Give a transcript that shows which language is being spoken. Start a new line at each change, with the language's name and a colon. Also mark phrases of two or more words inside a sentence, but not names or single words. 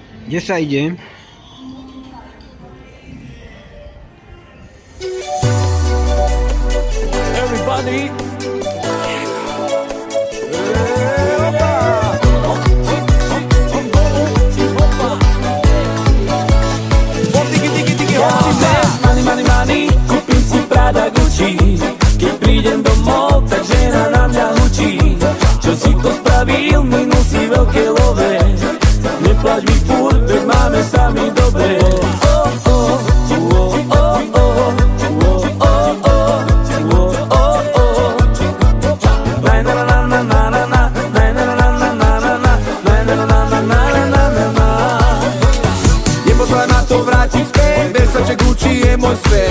Slovak: Kde sa ide?
English: Everybody. Money, money, money,
Slovak: kúpim si Prada Gucci. Keď prídem domov, tak žena na mňa hučí. Čo si to spravil, minul si veľké love. Neplač mi furt, veď máme sami dobre. Neposlaj ma to vrátiť späť, Versace Gucci je môj svet.